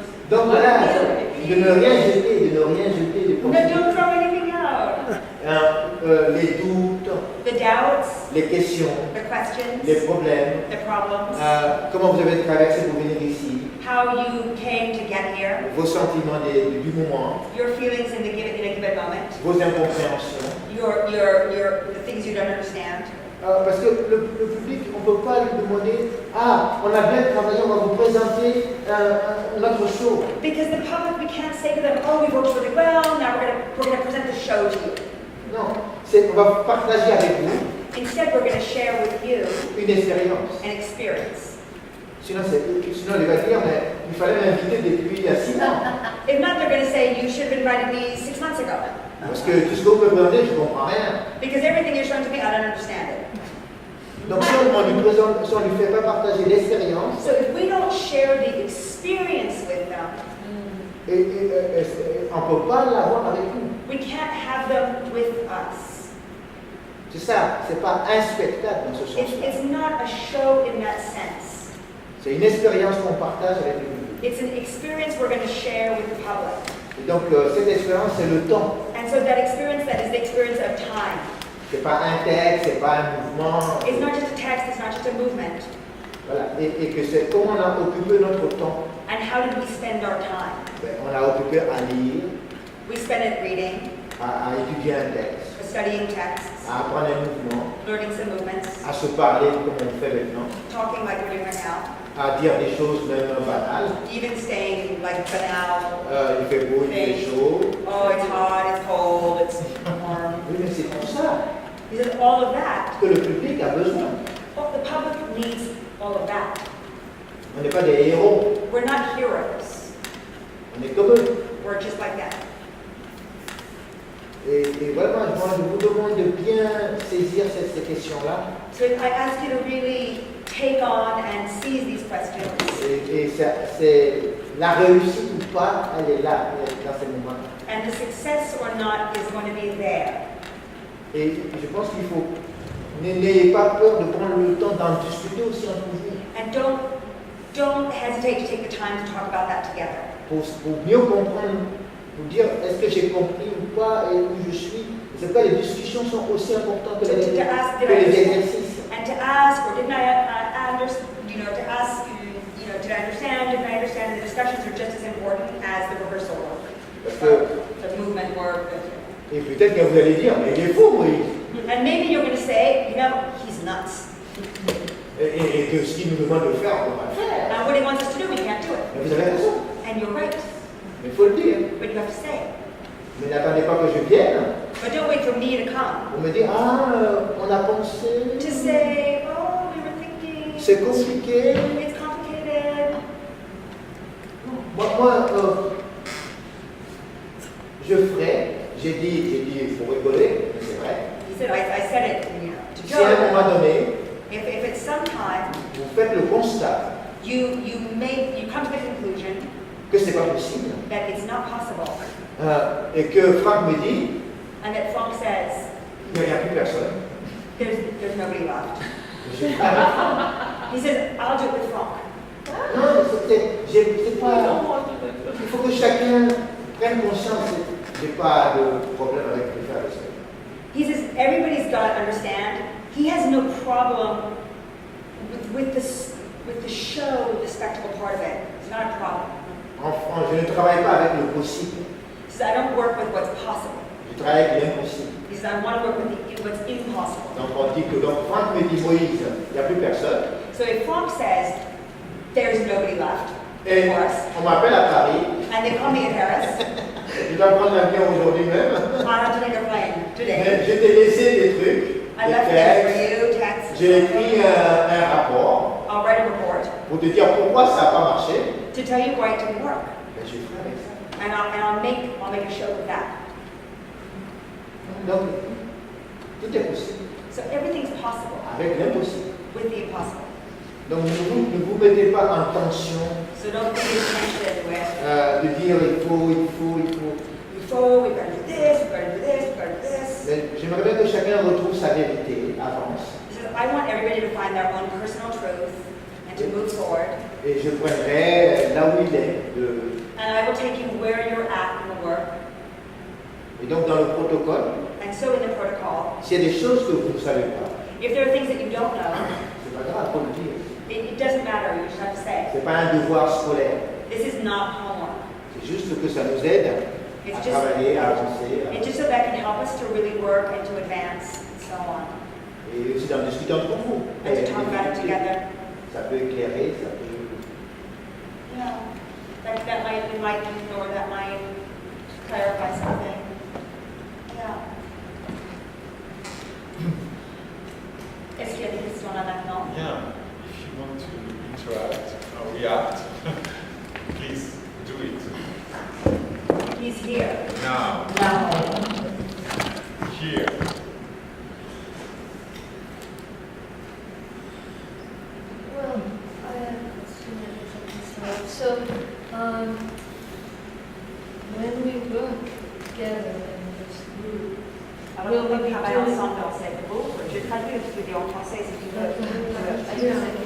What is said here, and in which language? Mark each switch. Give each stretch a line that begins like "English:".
French: Donc, voilà, de ne rien jeter, de ne rien jeter. De
English: No, don't throw anything out.
French: les doutes,
English: The doubts,
French: les questions,
English: the questions,
French: les problèmes,
English: the problems,
French: comment vous avez traversé pour venir ici,
English: how you came to get here,
French: vos sentiments du moment,
English: your feelings in a given moment,
French: vos incompréhensions.
English: the things you don't understand.
French: Parce que le public, on ne peut pas lui demander ah, on a bien travaillé, on va vous présenter notre show.
English: Because the public, we can't say to them, oh, we worked really well, now we're going to present the show to you.
French: Non, on va partager avec vous
English: Instead, we're going to share with you
French: une expérience.
English: an experience.
French: Sinon, il va dire mais il fallait m'inviter depuis il y a 6 ans.
English: If not, they're going to say, you should have invited me 6 months ago.
French: Parce que tout ce que vous me présentez, je ne comprends rien.
English: Because everything you're showing to me, I don't understand it.
French: Donc si on lui présente, si on lui fait pas partager l'expérience,
English: So if we don't share the experience with them,
French: on ne peut pas l'avoir avec nous.
English: we can't have them with us.
French: C'est ça, c'est pas un spectacle dans ce sens-là.
English: It's not a show in that sense.
French: C'est une expérience qu'on partage avec le public.
English: It's an experience we're going to share with the public.
French: Et donc cette expérience, c'est le temps.
English: And so that experience, that is the experience of time.
French: C'est pas un texte, c'est pas un mouvement.
English: It's not just a text, it's not just a movement.
French: Voilà. Et que c'est comment on a occupé notre temps.
English: And how did we spend our time?
French: On a occupé à lire,
English: We spent it reading,
French: à étudier un texte,
English: studying texts,
French: à apprendre un mouvement,
English: learning some movements,
French: à se parler comme on fait maintenant,
English: talking like we're doing right now,
French: à dire des choses même banales.
English: even saying like banal,
French: Il fait beau, il fait chaud.
English: oh, it's hot, it's cold, it's warm.
French: Oui, mais c'est tout ça
English: He says all of that.
French: que le public a besoin.
English: Well, the public needs all of that.
French: On n'est pas des héros,
English: We're not heroes.
French: on est comme eux.
English: We're just like that.
French: Et vraiment, je vous demande de bien saisir ces questions-là.
English: So I ask you to really take on and seize these questions.
French: Et c'est la réussite ou pas, elle est là, dans ces moments.
English: And the success or not is going to be there.
French: Et je pense qu'il faut, n'ayez pas peur de prendre le temps d'en discuter aussi entre vous.
English: And don't hesitate to take the time to talk about that together.
French: Pour mieux comprendre, pour dire est-ce que j'ai compris ou pas et où je suis. C'est pourquoi les discussions sont aussi importantes que les exercices.
English: And to ask, or didn't I understand, to ask, did I understand, didn't I understand, the discussions are just as important as the rehearsal work.
French: Parce que,
English: The movement work.
French: et peut-être que vous allez dire, mais il est fou, Moïse.
English: And maybe you're going to say, he's nuts.
French: Et que ce qu'il nous demande de faire, on va le faire.
English: Now what he wants us to do, we can't do it.
French: Mais vous avez raison,
English: And you're right,
French: mais il faut le dire.
English: but you have to say it.
French: Mais n'attendez pas que je vienne
English: But don't wait for me to come.
French: pour me dire, on a pensé,
English: To say, oh, we were thinking,
French: c'est compliqué.
English: it's complicated.
French: Moi, je ferai, j'ai dit, il faut rigoler, mais c'est vrai.
English: He said, I said it, to
French: Si à un
English: joke.
French: moment donné,
English: If at some time
French: vous faites le constat
English: you come to the conclusion
French: que c'est pas possible,
English: that it's not possible,
French: et que Franck me dit,
English: and that Frank says
French: il n'y a plus personne.
English: there's nobody left.
French: Je-
English: He says, I'll do it with Frank.
French: Non, c'est pas. Il faut que chacun prenne conscience. J'ai pas de problème avec le faire ça.
English: He says everybody's got to understand. He has no problem with the show, with the spectacle part of it. It's not a problem.
French: En France, je ne travaille pas avec le possible.
English: He says I don't work with what's possible.
French: Je travaille avec l'impossible.
English: He says I want to work with what's impossible.
French: Donc on dit que donc Franck me dit Moïse, il n'y a plus personne.
English: So if Frank says There's nobody left,
French: Et
English: of course.
French: on m'appelle à Paris.
English: And they call me in Paris.
French: Je dois prendre l'avion aujourd'hui même.
English: I have to take a plane today.
French: Mais je t'ai laissé des trucs,
English: I
French: des
English: left things for you, texts.
French: J'ai écrit un rapport
English: I'll write a report
French: pour te dire pourquoi ça n'a pas marché.
English: to tell you why it didn't work.
French: Ben, je ferai avec ça.
English: And I'll make a show of that.
French: Donc, tout est possible.
English: So everything's possible
French: Avec l'impossible.
English: with the impossible.
French: Donc, ne vous mettez pas en tension
English: So don't be tension with,
French: de dire il faut.
English: before we've got to do this, we've got to do this, we've got to do this.
French: Mais j'aimerais bien que chacun retrouve sa vérité, avance.
English: So I want everybody to find their own personal truth and to move forward.
French: Et je prendrai là où il est.
English: And I will take you where you're at in the work.
French: Et donc, dans le protocole,
English: And so in the protocol,
French: s'il y a des choses que vous ne savez pas,
English: if there are things that you don't know,
French: c'est pas grave, faut le dire.
English: it doesn't matter, you just have to say.
French: C'est pas un devoir scolaire.
English: This is not homework.
French: C'est juste que ça nous aide à
English: It's just,
French: travailler, à avancer.
English: it's just so that can help us to really work and to advance and so on.
French: Et aussi d'en discuter entre vous.
English: And to talk about it together.
French: Ça peut éclairer, ça peut...
English: Yeah. That might enlighten or that might clarify something. Yeah.
French: Est-ce qu'il y a des questions là maintenant?
English: Yeah, if you want to interact or react, please do it. He's here. Now, No. here. Well, I have a question about this. So, when we work together in this group,
French: Alors, on va travailler ensemble dans cette groupe. Je traduis ce que je dis en français si tu veux.